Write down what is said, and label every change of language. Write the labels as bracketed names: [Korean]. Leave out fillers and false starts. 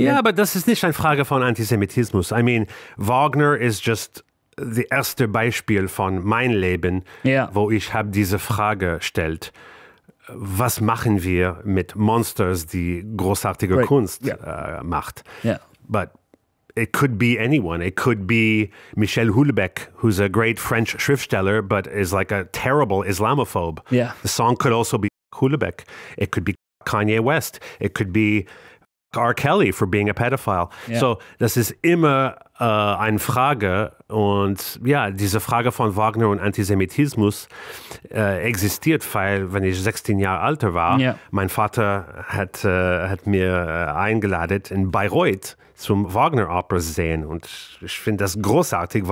[German] Ja, aber das ist nicht eine Frage von Antisemitismus. [English] I mean, [German] Wagner ist just das erste Beispiel von mein Leben, wo ich habe diese Frage gestellt. Was machen wir mit Monsters, die großartige Kunst macht? [English] Yeah. But it could be anyone. It could be Michel Houellebecq, who's a great French Schriftsteller, but is like a terrible Islamophobe. Yeah. The song could also be Houellebecq. It could be Kanye West. It could be R. Kelly for being a pedophile. Yeah. [German] So das ist immer eine Frage, und ja, diese Frage von Wagner und Antisemitismus existiert, weil, wenn ich 16 Jahre alt war, mein Vater hat mir eingeladen in Bayreuth zum Wagner-Opera sehen, und ich finde das großartig.